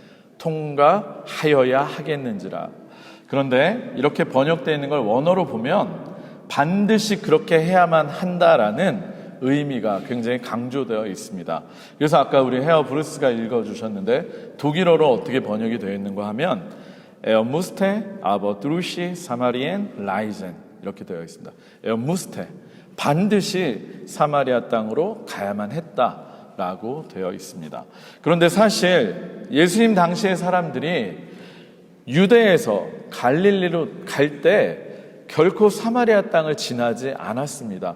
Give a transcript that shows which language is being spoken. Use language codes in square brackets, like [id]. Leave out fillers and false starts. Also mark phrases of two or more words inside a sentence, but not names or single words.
[ko] 통과하여야 하겠는지라. 그런데 이렇게 번역되어 있는 걸 원어로 보면 반드시 그렇게 해야만 한다라는 의미가 굉장히 강조되어 있습니다. 그래서 아까 우리 헤어 브루스가 읽어주셨는데 독일어로 어떻게 번역이 되어 있는가 하면 [de] Er musste aber durch Samarien reisen, [ko] 이렇게 되어 있습니다. [de] Er musste, [ko] 반드시 사마리아 땅으로 가야만 했다라고 되어 있습니다. 그런데 사실 예수님 당시의 사람들이 유대에서 갈릴리로 갈 때 결코 사마리아 땅을 지나지 않았습니다.